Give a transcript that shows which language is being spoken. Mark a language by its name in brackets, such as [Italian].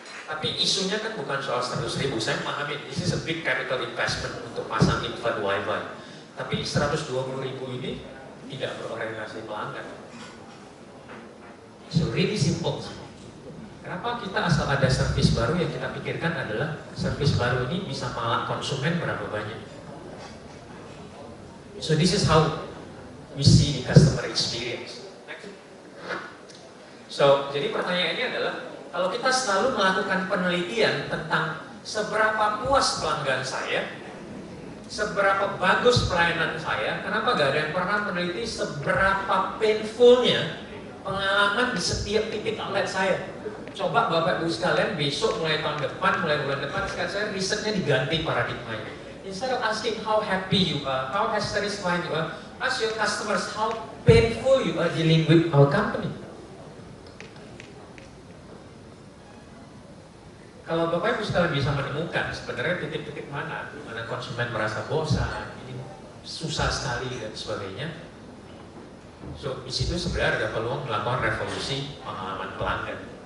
[Indonesian] Tapi isunya kan bukan soal 100.000, saya memahami, [English] this is a big capital investment [Indonesian] untuk pasang infrared wifi. Tapi 120.000 ini tidak berorientasi pelanggan. [English] So really simple. [Indonesian] Kenapa kita asal ada servis baru yang kita pikirkan adalah servis baru ini bisa malak konsumen berapa banyak. [English] So this is how we see the customer experience. Next. [Indonesian] So jadi pertanyaannya adalah kalau kita selalu melakukan penelitian tentang seberapa puas pelanggan saya, seberapa bagus pelayanan saya, kenapa gak ada yang pernah meneliti seberapa painfulnya pengalaman di setiap titik outlet saya? Coba Bapak Ibu sekalian besok mulai tahun depan, mulai bulan depan, sekarang saya risetnya diganti paradigmanya. [English] Instead of asking how happy you are, how satisfied you are, ask your customers how painful you are dealing with our company. [Indonesian] Kalau Bapak Ibu sekalian bisa menemukan sebenarnya titik-titik mana, di mana konsumen merasa bosan, ini susah sekali dan sebagainya. So di situ sebenarnya ada peluang melakukan revolusi pengalaman pelanggan.